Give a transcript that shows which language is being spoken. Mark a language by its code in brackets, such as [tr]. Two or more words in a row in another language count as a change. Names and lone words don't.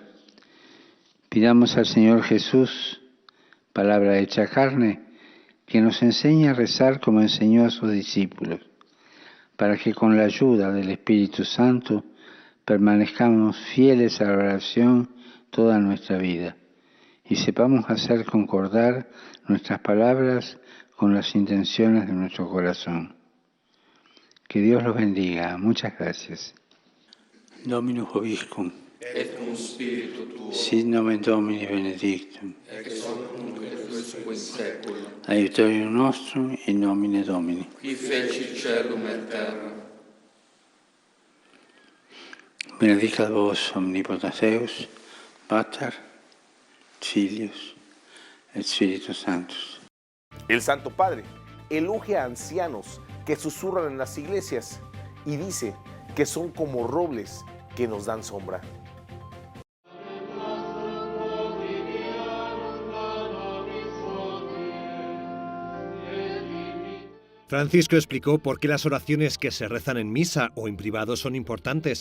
[es] Pidamos al Señor Jesús, palabra hecha carne, que nos enseñe a rezar como enseñó a sus discípulos, para que con la ayuda del Espíritu Santo permanezcamos fieles a la oración toda nuestra vida y sepamos hacer concordar nuestras palabras con las intenciones de nuestro corazón. Que Dios los bendiga. Muchas gracias. [la] Dominus vobiscum. Et cum spiritu tuo. Sit nomen Domini benedictum. Ex hoc nunc et usque in saecula. Aiutorium nostrum in nomine Domini. Qui feci caelum et terra. Benedicat vos omnipotens Deus, Pater, Filius et Spiritus Sanctus. [es] El Santo Padre elogia a ancianos que susurran en las iglesias y dice que son como robles que nos dan sombra. Francisco explicó por qué las oraciones que se rezan en misa o en privado son importantes.